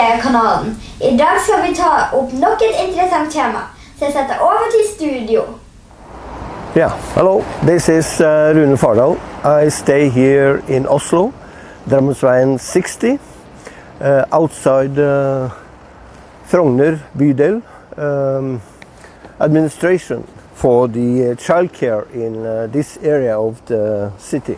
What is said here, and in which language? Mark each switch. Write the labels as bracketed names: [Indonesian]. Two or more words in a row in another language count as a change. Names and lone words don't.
[Norwegian] kanalen. I dag skal vi ta opp nok et interessant tema, så jeg setter over til studio. [English] Yeah, hello, this is Rune Fardal. I stay here in Oslo, Drammensveien 60, outside Frogner Bodil administration for the childcare in this area of the city.